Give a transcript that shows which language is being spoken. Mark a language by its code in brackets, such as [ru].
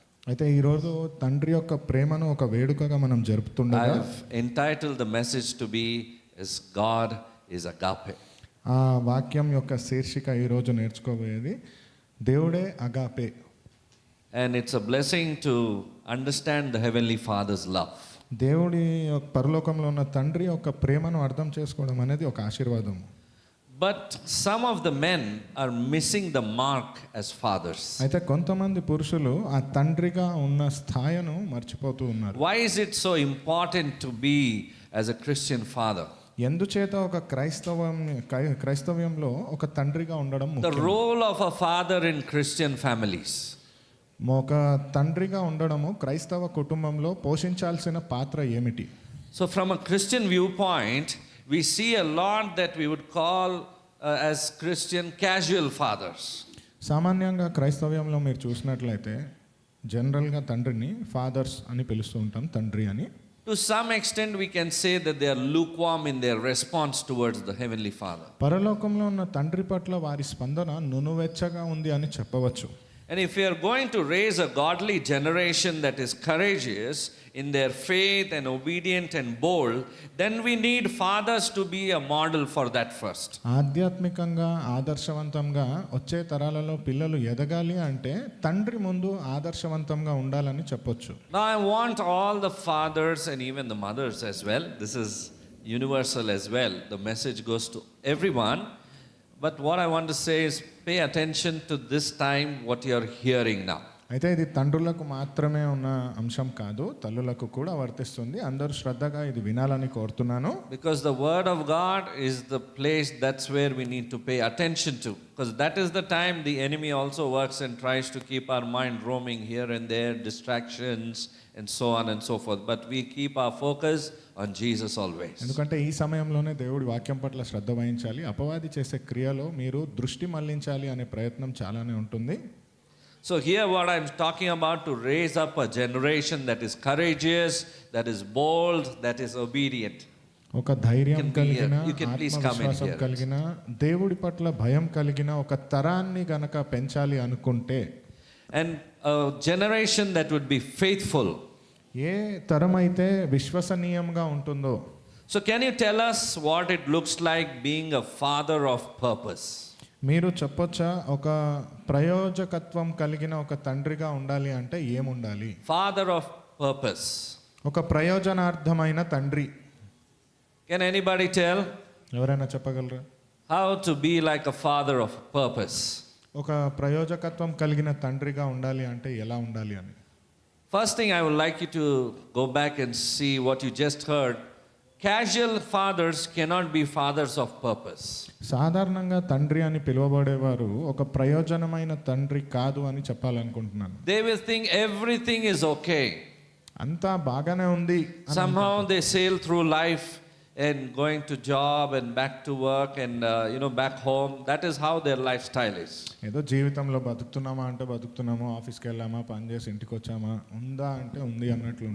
[te] అయితే ఈరోజు తండ్రి యొక్క ప్రేమను ఒక వేడుకగా మనం జరుపుతుండగా [en] I've entitled the message to be is God is agape. [te] ఆ వాక్యం యొక్క శీర్షిక ఈరోజు నేర్చుకోబోయేది దేవుడే agape. [en] And it's a blessing to understand the Heavenly Father's love. [te] దేవుడి యొక్క పరలోకంలో ఉన్న తండ్రి యొక్క ప్రేమను అర్థం చేసుకోవడం అనేది ఒక ఆశీర్వాదం. [en] But some of the men are missing the mark as fathers. [te] అయితే కొంతమంది పురుషులు ఆ తండ్రిగా ఉన్న స్థాయిను మర్చిపోతూ ఉన్నారు. [en] Why is it so important to be as a Christian father? [te] ఎందుచేత ఒక క్రైస్తవ్యంలో ఒక తండ్రిగా ఉండడం [en] The [te] ముఖ్యం. [en] role of a father in Christian families. [te] ఒక తండ్రిగా ఉండడము క్రైస్తవ కుటుంబంలో పోషించాల్సిన పాత్ర ఏమిటి? [en] So from a Christian viewpoint, we see a lot that we would call as Christian casual fathers. [te] సామాన్యంగా క్రైస్తవ్యంలో మీరు చూసినట్లయితే జనరల్గా తండ్రిని ఫాదర్స్ అని పిలుస్తూ ఉంటాం, తండ్రి అని. [en] To some extent, we can say that they are lukewarm in their response towards the Heavenly Father. [te] పరలోకంలో ఉన్న తండ్రి పట్ల వారి స్పందన నునువెచ్చగా ఉంది అని చెప్పవచ్చు. [en] And if we are going to raise a godly generation that is courageous in their faith and obedient and bold, then we need fathers to be a model for that first. [te] ఆధ్యాత్మికంగా ఆదర్శవంతంగా వచ్చే తరాలలో పిల్లలు ఎదగాలి అంటే తండ్రి ముందు ఆదర్శవంతంగా ఉండాలని చెప్పొచ్చు. [en] Now I want all the fathers and even the mothers as well. This is universal as well. The message goes to everyone. But what I want to say is pay attention to this time what you are hearing now. [te] అయితే ఇది తండ్రులకు మాత్రమే ఉన్న అంశం కాదు, తల్లులకు కూడా వర్తిస్తుంది. అందరూ శ్రద్ధగా ఇది వినాలని కోరుతున్నాను. [en] Because the word of God is the place that's where we need to pay attention to. Because that is the time the enemy also works and tries to keep our mind roaming here and there, distractions and so on and so forth. But we keep our focus on Jesus always. [te] ఎందుకంటే ఈ సమయంలోనే దేవుడి వాక్యం పట్ల శ్రద్ధ వహించాలి. అపవాది చేసే క్రియలో మీరు దృష్టి మళ్లించాలి అనే ప్రయత్నం చాలానే ఉంటుంది. [en] So here what I'm talking about, to raise up a generation that is courageous, that is bold, that is obedient. [te] ఒక ధైర్యం కలిగిన, ఆత్మవిశ్వాసం కలిగిన, దేవుడి పట్ల భయం కలిగిన ఒక తరాన్ని గనక పెంచాలి అనుకుంటే, [en] and a generation that would be faithful. [te] ఏ తరం అయితే విశ్వసనీయంగా ఉంటుందో. [en] So can you tell us what it looks like being a father of purpose? [te] మీరు చెప్పొచ్చా ఒక ప్రయోజకత్వం కలిగిన ఒక తండ్రిగా ఉండాలి అంటే ఏముండాలి? [en] Father of purpose. [te] ఒక ప్రయోజనార్థమైన తండ్రి. [en] Can anybody tell? [te] ఎవరైనా చెప్పగలరా? [en] How to be like a father of purpose? [te] ఒక ప్రయోజకత్వం కలిగిన తండ్రిగా ఉండాలి అంటే ఎలా ఉండాలి అని. [en] First thing I would like you to go back and see what you just heard. Casual fathers cannot be fathers of purpose. [te] సాధారణంగా తండ్రి అని పిలువబడేవారు ఒక ప్రయోజనమైన తండ్రి కాదు అని చెప్పాలనుకుంటున్నాను. [en] They will think everything is okay. [te] అంతా బాగానే ఉంది. [en] Somehow they sail through life and going to job and back to work and back home. That is how their lifestyle is. [te] ఏదో జీవితంలో బతుకుతున్నామా అంటే బతుకుతున్నాము, ఆఫీస్కి వెళ్ళామా, పని చేసి ఇంటికి వచ్చామా, ఉందా అంటే ఉంది అన్నట్లు.